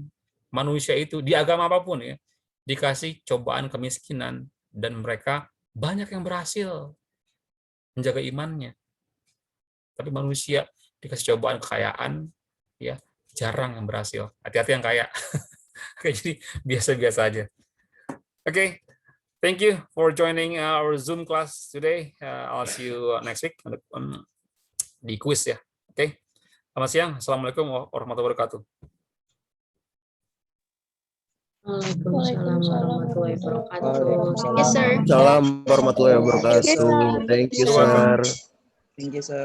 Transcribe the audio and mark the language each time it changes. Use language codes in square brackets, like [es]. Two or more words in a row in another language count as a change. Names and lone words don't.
[id] Manusia itu di agama apapun ya, dikasih cobaan kemiskinan dan mereka banyak yang berhasil menjaga imannya. Tapi manusia dikasih cobaan kekayaan, ya jarang yang berhasil. Hati-hati yang kaya. Jadi biasa-biasa aja. [en] Okay, thank you for joining our Zoom class today. I'll see you next week [id] di quiz ya. Okay, selamat siang. [ar] السلام عليكم ورحمة الله وبركاته. وعليكم السلام ورحمة الله وبركاته. [en] Thank you, sir. [ar] سلام ورحمة الله وبركاته. [en] Thank you, sir. Thank you, sir.